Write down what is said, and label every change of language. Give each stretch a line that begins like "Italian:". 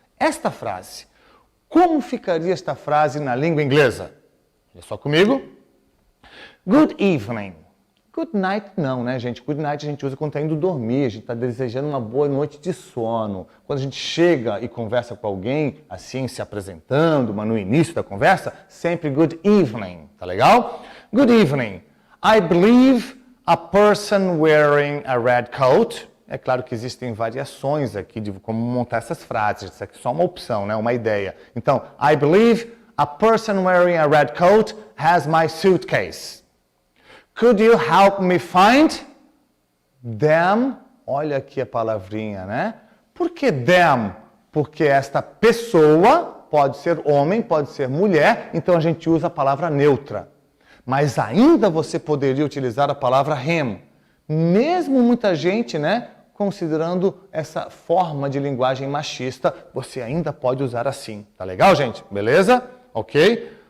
Portuguese: Esta frase, como ficaria esta frase na língua inglesa? Olha só comigo.
English: Good evening. Good night
Portuguese: não, né, gente?
English: Good night
Portuguese: a gente usa quando está indo dormir, a gente está desejando uma boa noite de sono. Quando a gente chega e conversa com alguém, assim, se apresentando, mas no início da conversa, sempre
English: good evening,
Portuguese: tá legal?
English: Good evening. I believe a person wearing a red coat.
Portuguese: É claro que existem variações aqui de como montar essas frases, isso aqui é só uma opção, né, uma ideia. Então,
English: I believe a person wearing a red coat has my suitcase. Could you help me find them?
Portuguese: Olha aqui a palavrinha, né? Por que them? Porque esta pessoa pode ser homem, pode ser mulher, então a gente usa a palavra neutra. Mas ainda você poderia utilizar a palavra him. Mesmo muita gente, né, considerando essa forma de linguagem machista, você ainda pode usar assim. Tá legal, gente? Beleza? Ok?